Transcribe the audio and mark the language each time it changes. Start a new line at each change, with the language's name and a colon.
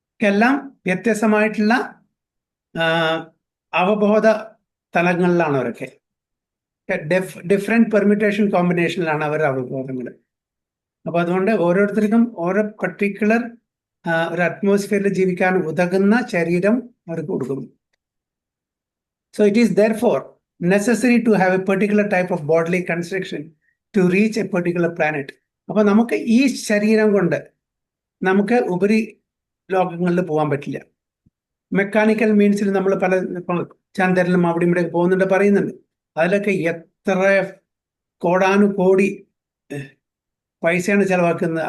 Malayalam: എല്ലാം വ്യത്യസ്തമായിട്ടുള്ള അവബോധ തലങ്ങളിലാണ് അവരൊക്കെ. ഡിഫറെന്റ് പെർമ്യൂട്ടേഷൻ കോമ്പിനേഷനിലാണ് അവരുടെ അവബോധങ്ങൾ. അപ്പൊ അതുകൊണ്ട് ഓരോരുത്തർക്കും ഓരോ പർട്ടിക്കുലർ ഒരു അറ്റ്മോസ്ഫിയറിൽ ജീവിക്കാൻ ഉതകുന്ന ശരീരം അവർക്ക് കൊടുക്കുന്നു.
English: So it is therefore necessary to have a particular type of bodily construction to reach a particular planet.
Malayalam: അപ്പൊ നമുക്ക് ഈ ശരീരം കൊണ്ട് നമുക്ക് ഉപരി ലോകങ്ങളിൽ പോകാൻ പറ്റില്ല. മെക്കാനിക്കൽ മീൻസിൽ നമ്മൾ പല ചന്ദ്രനിലും അവിടെ ഇവിടെ പോകുന്നുണ്ട് പറയുന്നുണ്ട്. അതിലൊക്കെ എത്ര കോടാനുകോടി പൈസയാണ് ചെലവാക്കുന്നത്.